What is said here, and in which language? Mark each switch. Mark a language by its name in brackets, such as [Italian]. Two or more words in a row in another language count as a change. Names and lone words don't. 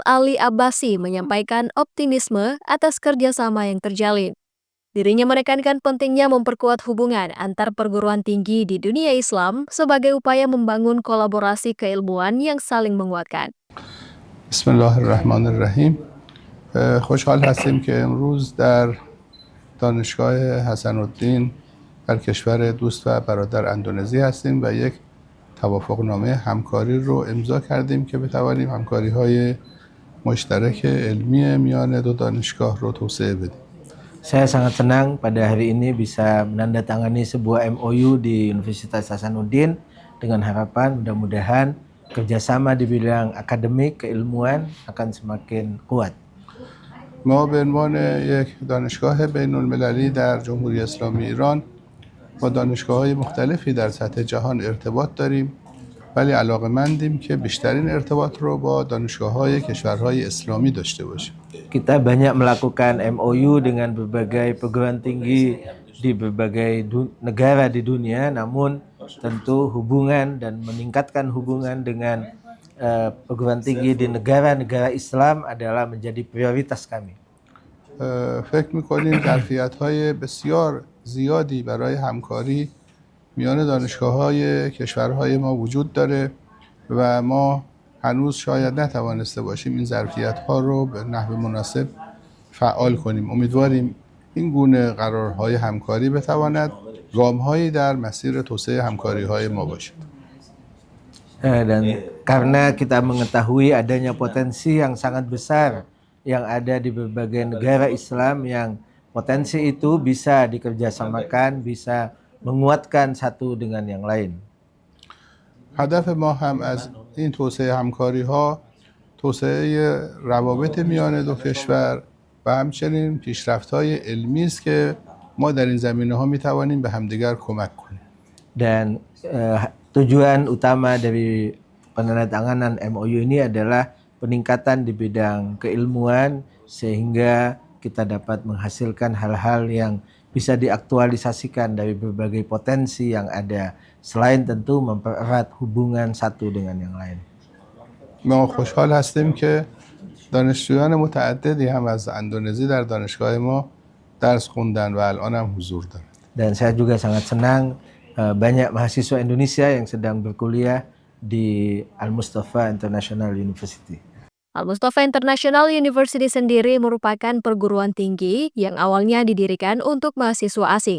[Indonesian] Ali Abbasi menyampaikan optimisme atas kerjasama yang terjalin. Dirinya menekankan pentingnya memperkuat hubungan antar perguruan tinggi di dunia Islam sebagai upaya membangun kolaborasi keilmuan yang saling menguatkan. Bismillahirrahmanirrahim. [Persian] خوشحال هستیم که امروز در دانشگاه حسن‌الدین در کشور دوست و برادر اندونزی هستیم و یک توافقنامه همکاری رو امضا کردیم که بتوانیم همکاری‌های مشترک علمی میان دو دانشگاه رو توسعه بدیم. [Indonesian] Saya sangat senang pada hari ini bisa menandatangani sebuah MOU di Universitas Hasanuddin dengan harapan mudah-mudahan kerjasama di bidang akademik keilmuan akan semakin kuat. [Persian] ما به عنوان یک دانشگاه بین‌المللی در جمهوری اسلامی ایران با دانشگاه‌های مختلفی در سطح جهان ارتباط داریم ولی علاقه‌مندیم که بیشترین ارتباط رو با دانشگاه‌های کشورهای اسلامی داشته باشیم. [Indonesian] Kita banyak melakukan MOU dengan berbagai perguruan tinggi di berbagai negara di dunia, namun tentu hubungan dan meningkatkan hubungan dengan perguruan tinggi di negara-negara Islam adalah menjadi prioritas kami. [Persian] فکر می‌کنیم ظرفیت‌های بسیار زیادی برای همکاری میان دانشگاه‌های کشورهای ما وجود داره و ما هنوز شاید نتوانسته باشیم این ظرفیت‌ها رو به نحو مناسب فعال کنیم. امیدواریم این گونه قرارهای همکاری بتواند گام‌هایی در مسیر توسعه همکاری‌های ما باشد. [Indonesian] Dan karena kita mengetahui adanya potensi yang sangat besar yang ada di berbagai negara Islam yang potensi itu bisa dikerjasamakan, bisa menguatkan satu dengan yang lain. [Persian] هدف ما هم از این توسعه همکاری‌ها توسعه روابط میان دو کشور و همچنین پیشرفت‌های علمی است که ما در این زمینه‌ها می‌توانیم به همدیگر کمک کنیم. [Indonesian] Dan tujuan utama dari penandatanganan MOU ini adalah peningkatan di bidang keilmuan sehingga kita dapat menghasilkan hal-hal yang bisa diaktualisasikan dari berbagai potensi yang ada selain tentu mempererat hubungan satu dengan yang lain. [Persian] ما خوشحال هستیم که دانشجویان متعددی هم از اندونزی در دانشگاه ما درس خوندن و الان هم حضور دارند. [Indonesian] Dan saya juga sangat senang banyak mahasiswa Indonesia yang sedang berkuliah di Al-Mustafa International University. Al-Mustafa International University sendiri merupakan perguruan tinggi yang awalnya didirikan untuk mahasiswa asing.